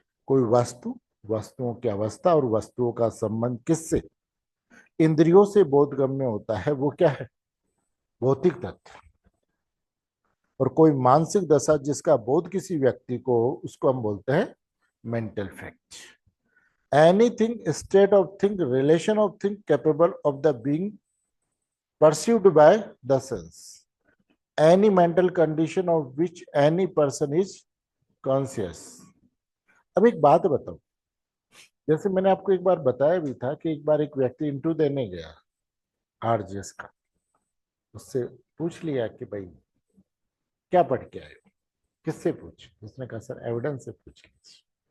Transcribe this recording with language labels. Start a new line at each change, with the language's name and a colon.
Hindi: कोई वस्तु, वस्तुओं की अवस्था और वस्तुओं का संबंध किससे, इंद्रियों से बोधगम्य होता है, वो क्या है, भौतिक तथ्य। और कोई मानसिक दशा जिसका बोध किसी व्यक्ति को हो, उसको हम बोलते हैं mental fact.
English: Anything, state of thing, relation of thing capable of the being perceived by the sense, any mental condition of which any person is conscious।
Hindi: अब एक बात बताओ, जैसे मैंने आपको एक बार बताया भी था कि एक बार एक व्यक्ति इंटरव्यू देने गया आरजीएस का, उससे पूछ लिया कि भाई क्या पढ़ के आए हो, किससे पूछ, उसने कहा सर एविडेंस से पूछ लीजिए।